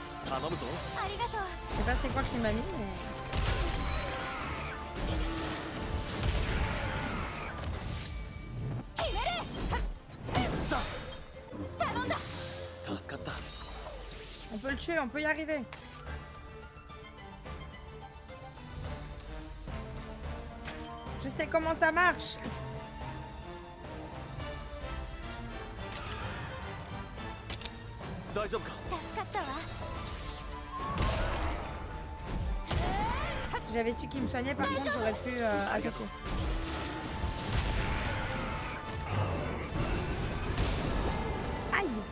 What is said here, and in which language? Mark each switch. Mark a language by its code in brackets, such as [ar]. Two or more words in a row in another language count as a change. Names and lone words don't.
[ja] 頼むぞ。ありがとう。 [fr] Je sais pas c'est quoi qu'il m'a mis, mais... [ja] 決める。頼んだ。助かった。 [fr] On peut le tuer, on peut y arriver. Je sais comment ça marche. [ja] 大丈夫か。助かったわ。 [fr] Si j'avais su qu'il me soignait, par contre, j'aurais pu attaquer. Aïe!